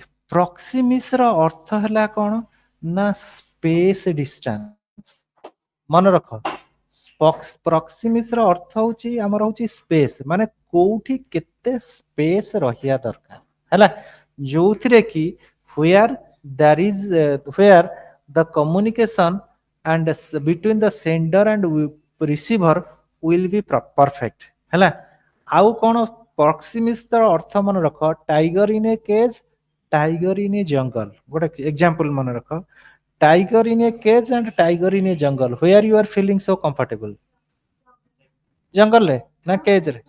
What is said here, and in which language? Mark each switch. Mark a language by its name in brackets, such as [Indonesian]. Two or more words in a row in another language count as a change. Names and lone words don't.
[Odia] ପ୍ରକ୍ସିମିସ୍ ର ଅର୍ଥ ହେଲା କଣ ନା [English] space distance. [Odia] ମନେ ରଖ ପ୍ରକ୍ସିମିସ୍ ର ଅର୍ଥ ହଉଛି ଆମର ହଉଛି ସ୍ପେସ୍, ମାନେ କୋଉଠି କେତେ ସ୍ପେସ୍ ରହିବା ଦରକାର ହେଲା। ଯୋଉଥିରେ କି [English] where there is where the communication and between the sender and receiver will be perfect ହେଲା। [Odia] ଆଉ କଣ ପ୍ରକ୍ସିମିସ୍ ର ଅର୍ଥ ମନେ ରଖ, [English] tiger in a cage, tiger in a jungle. [Odia] ଗୋଟେ ଏକ୍ସାମ୍ପଲ ମନେ ରଖ, [English] tiger in a cage and tiger in a jungle, where you are feeling so comfortable? [Odia] ଜଙ୍ଗଲରେ ନା କେଜ୍ ରେ?